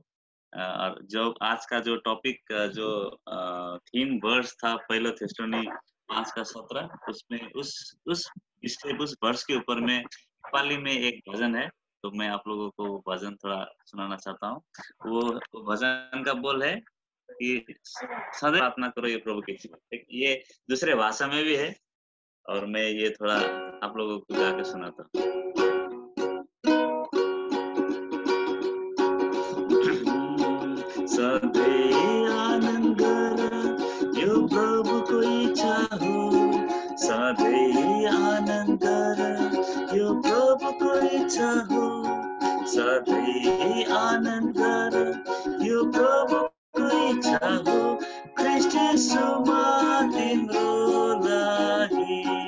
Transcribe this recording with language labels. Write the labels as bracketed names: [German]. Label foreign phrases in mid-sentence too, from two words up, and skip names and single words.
[Hindi] और जो आज का जो टॉपिक जो [English] theme verse [Hindi] था पहला थिस्सलुनी 5 का 17 उसमें उस विषय उस वर्स के ऊपर में नेपाली में एक भजन है, तो मैं आप लोगों को वो भजन थोड़ा सुनाना चाहता हूँ। वो भजन का बोल है कि सदैव प्रार्थना करो ये प्रभु की एक ये दूसरे भाषा में भी है और मैं ये थोड़ा आप लोगों को गा के सुनाता हूँ। [Nepali] सधैँ आनन्द गर यो प्रभुको इच्छा हो, सधैँ आनन्द गर यो प्रभुको इच्छा हो, सधैँ आनन्द गर यो प्रभुको इच्छा हो, ख्रीष्ट येशूमा तिम्रो लागि